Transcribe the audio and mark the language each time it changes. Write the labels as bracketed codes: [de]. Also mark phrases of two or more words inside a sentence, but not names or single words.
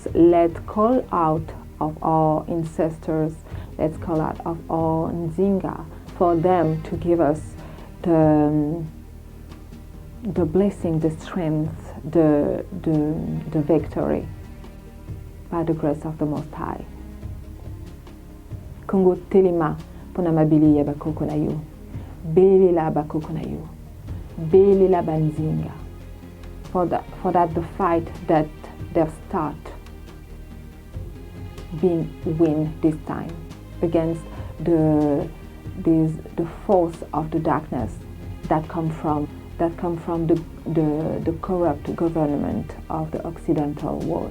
[en] Let's call out of our ancestors. Let's call out of our Nzinga for them to give us the blessing, the strength, the victory by the grace of the Most High. [ln] Kongo telema pona mabili ya bakoko na yo. Belela bakoko na yo. Belela banzinga. [en] For that the fight that they've start being win this time against the force of the darkness that come from the corrupt government of the Occidental world.